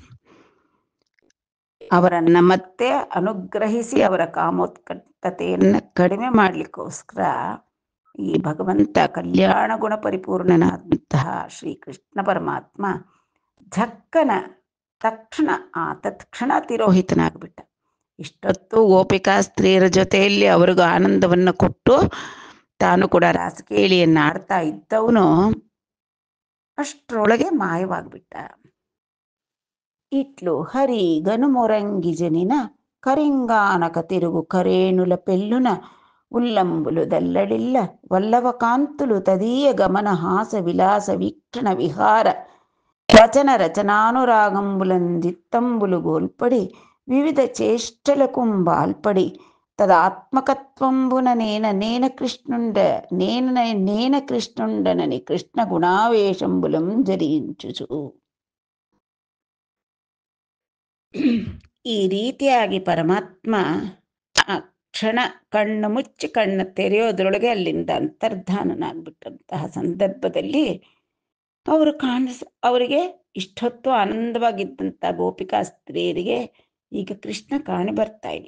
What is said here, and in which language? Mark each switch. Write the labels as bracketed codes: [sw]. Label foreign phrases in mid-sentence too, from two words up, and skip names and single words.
[kn] ಅವರನ್ನ ಮತ್ತೆ ಅನುಗ್ರಹಿಸಿ ಅವರ ಕಾಮೋತ್ಕಟತೆಯನ್ನು ಕಡಿಮೆ ಮಾಡಲಿಕ್ಕೋಸ್ಕರ ಈ ಭಗವಂತ ಕಲ್ಯಾಣ ಗುಣ ಪರಿಪೂರ್ಣನಾದಂತಹ ಶ್ರೀಕೃಷ್ಣ ಪರಮಾತ್ಮ ಝಕ್ಕನ ತಕ್ಷಣ ತತ್ಕ್ಷಣ ತಿರೋಹಿತನಾಗ್ಬಿಟ್ಟ. ಇಷ್ಟೊತ್ತು ಗೋಪಿಕಾ ಸ್ತ್ರೀಯರ ಜೊತೆಯಲ್ಲಿ ಅವ್ರಿಗೂ ಆನಂದವನ್ನು ಕೊಟ್ಟು ತಾನು ಕೂಡ ರಾಸಕೇಳಿಯನ್ನು ಆಡ್ತಾ ಇದ್ದವನು ಅಷ್ಟರೊಳಗೆ ಮಾಯವಾಗ್ಬಿಟ್ಟ. [te] ఇట్లు హరి గనుమొరంగిజనిన కరింగానక తిరుగు కరేణుల పెళ్ళున ఉల్లంబులు దల్లడిల్ల వల్లవ కాంతులు తదీయ గమన హాస విలాస వీక్షణ విహార వచన రచనానురాగంబులందిత్తంబులు గోల్పడి వివిధ చేష్టలకుంబాల్పడి తదాత్మకత్వంబున నేన కృష్ణుండనని కృష్ణ గుణావేశంబులం జరించుచు. [kn] ಈ ರೀತಿಯಾಗಿ ಪರಮಾತ್ಮ ಆ ಕ್ಷಣ ಕಣ್ಣು ಮುಚ್ಚಿ ಕಣ್ಣು ತೆರೆಯೋದ್ರೊಳಗೆ ಅಲ್ಲಿಂದ ಅಂತರ್ಧಾನನಾಗ್ಬಿಟ್ಟಂತಹ ಸಂದರ್ಭದಲ್ಲಿ ಅವರಿಗೆ ಇಷ್ಟೊತ್ತು ಆನಂದವಾಗಿದ್ದಂಥ ಗೋಪಿಕಾ ಸ್ತ್ರೀಯರಿಗೆ ಈಗ ಕೃಷ್ಣ ಕಾಣಿ ಬರ್ತಾ ಇಲ್ಲ.